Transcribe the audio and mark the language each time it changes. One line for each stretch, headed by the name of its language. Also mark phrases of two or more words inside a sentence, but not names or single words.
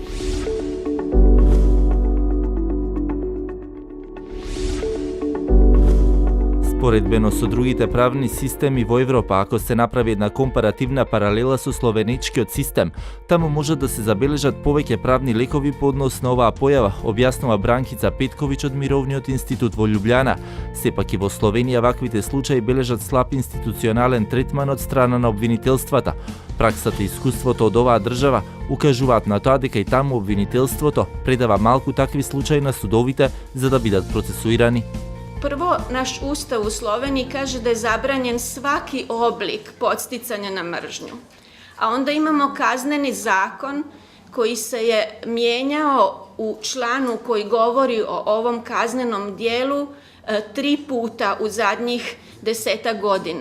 Macedonian: Споредбено со другите правни системи во Европа, ако се направи една компаративна паралела со словеничкиот систем, таму може да се забележат повеќе правни лекови по однос на оваа појава, објаснува Бранкица Петковиќ од Мировниот институт во Љубљана. Сепак и во Словенија ваквите случаи бележат слаб институционален третман од страна на обвинителствата. Праксата и искуството од оваа држава укажуваат на тоа дека и таму обвинителството предава малку такви случаи на судовите за да бидат процесуирани.
Croatian: Prvo, naš ustav u Sloveniji kaže da je zabranjen svaki oblik podsticanja na mržnju. A onda imamo kazneni zakon koji se je mijenjao u članu koji govori o ovom kaznenom dijelu 3 puta u zadnjih 10 godina.